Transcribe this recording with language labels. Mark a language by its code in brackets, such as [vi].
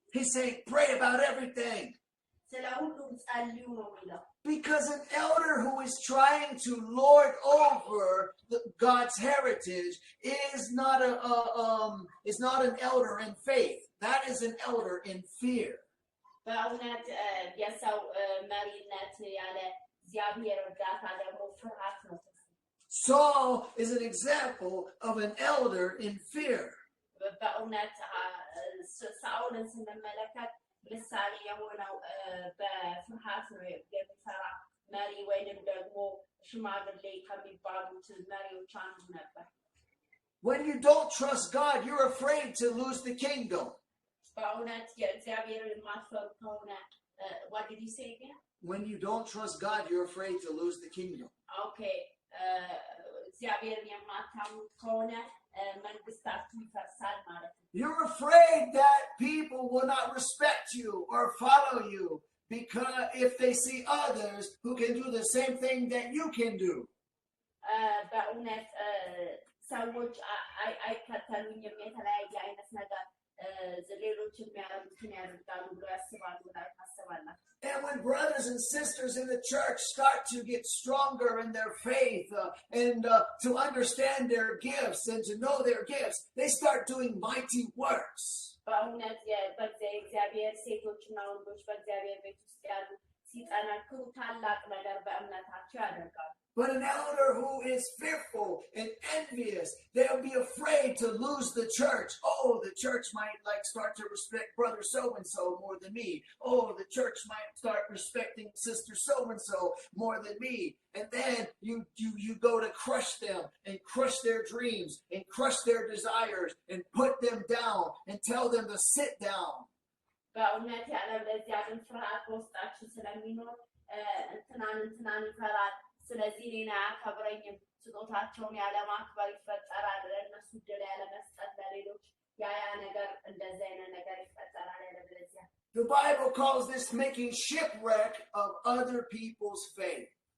[en] He's saying, pray about everything. [am] ስለ ሁሉም ጸልዩ ነው የሚለው። [en] Because an elder who is trying to lord over God's heritage is not an elder in faith. That is an elder in fear. [am] በእውነት የሰው መሪነት ያለ እግዚአብሔር እርዳታ ደግሞ ፍርሃት ነው። [en] Saul is an example of an elder in fear. [am] በእውነት ሳኦልን ስንመለከት ምሳሌ የሆነው በፍርሃት ነው የሚሰራ መሪ ወይንም ደግሞ ሽማግሌ ከሚባሉት መሪዎች አንዱ ነበር። [en] When you don't trust God, you're afraid to lose the kingdom. [am] በእውነት የእግዚአብሔርን የማትፈሩ ከሆነ [en] what did you say again? When you don't trust God, you're afraid to lose the kingdom. Okay. [am] እግዚአብሔርን የማታምኑት ከሆነ መንግስታችሁ ይፈርሳል ማለት ነው። [en] You're afraid that people will not respect you or follow you because if they see others who can do the same thing that you can do. [am] በእውነት ሰዎች አይከተሉኝም የተለያየ አይነት ነገር ሌሎች የሚያደርጉትን ያደርጋሉ ብሎ ያስባሉ ላይ ታስባላችሁ። [en] And when brothers and sisters in the church start to get stronger in their faith and to understand their gifts and to know their gifts, they start doing mighty works. [am] በእውነት በእግዚአብሔር ሴቶችና ወንዶች በእግዚአብሔር ቤት ውስጥ ያሉ ሲጠነክሩ ታላቅ ነገር በእምነታቸው ያደርጋሉ። [en] But an elder who is fearful and envious, they'll be afraid to lose the church. Oh, the church might start to respect brother so-and-so more than me. Oh, the church might start respecting sister so-and-so more than me. And then you go to crush them and crush their dreams and crush their desires and put them down and tell them to sit down. [am] በእውነት ያለበለዚያ ግን ፍርሃት በውስጣችን ስለሚኖር እንትናን ይፈራል። ስለዚህ እኔን አያከብረኝም፣ ስጦታቸውን ያለማክበር ይፈጠራል፣ ለእነሱ ዕድል ያለመስጠት ለሌሎች ያ ነገር እንደዚህ አይነት ነገር ይፈጠራል ያለበለዚያ። [en] The Bible calls this making shipwreck of other people's faith.